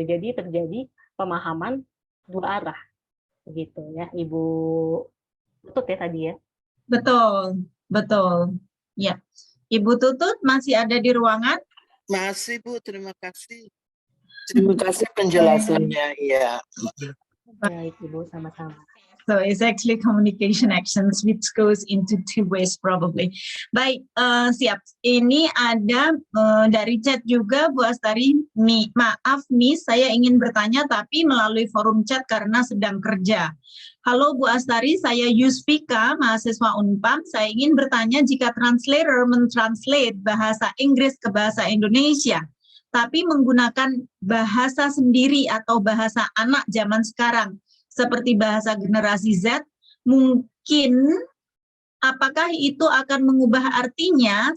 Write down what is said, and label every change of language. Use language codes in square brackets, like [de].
[id] Jadi terjadi pemahaman dua arah gitu ya, Ibu Tutut ya tadi ya. Betul, betul. Ya, Ibu Tutut masih ada di ruangan? Masih Bu, terima kasih. Terima kasih penjelasannya. Iya. Baik, Ibu, sama-sama. [en] So it's actually communication actions which goes into two ways probably. [id] Baik, siap. Ini ada dari chat juga Bu Astari. Maaf Miss, saya ingin bertanya tapi melalui forum chat karena sedang kerja. Halo Bu Astari, saya Yusfika, mahasiswa Unpam. Saya ingin bertanya jika translator mentranslate bahasa Inggris ke bahasa Indonesia, tapi menggunakan bahasa sendiri atau bahasa anak zaman sekarang, seperti bahasa generasi Z, mungkin apakah itu akan mengubah artinya?